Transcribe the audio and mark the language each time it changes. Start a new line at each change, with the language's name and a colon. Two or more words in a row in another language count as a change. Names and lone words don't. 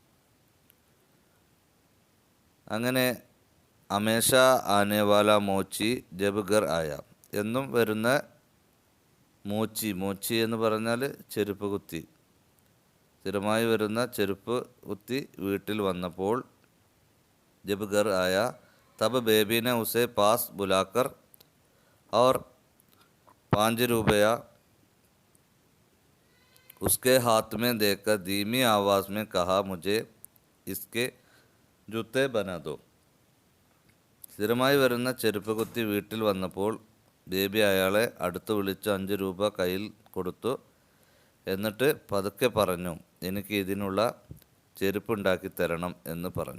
Malayalam: അങ്ങനെ
Hindi: हमेशा आनेवाला मोची जब घर आया,
Malayalam: എന്നും വരുന്ന മോച്ചി, മോച്ചി എന്ന് പറഞ്ഞാൽ ചെരുപ്പ് കുത്തി, സ്ഥിരമായി വരുന്ന ചെരുപ്പ് കുത്തി വീട്ടിൽ വന്നപ്പോൾ
Hindi: जब घर आया तब बेबी ने उसे पास बुलाकर और 5 रुपया उसके हाथ में देकर धीमी आवाज़ में कहा, मुझे इसके जूते बनादो.
Malayalam: സ്ഥിരമായി വരുന്ന ചെരുപ്പ് കുത്തി വീട്ടിൽ വന്നപ്പോൾ ബേബി അയാളെ അടുത്ത് വിളിച്ച് 5 രൂപ കയ്യിൽ കൊടുത്തു. എന്നിട്ട് പതുക്കെ പറഞ്ഞു, എനിക്ക് ഇതിനുള്ള ചെരുപ്പുണ്ടാക്കി തരണം എന്ന് പറഞ്ഞു.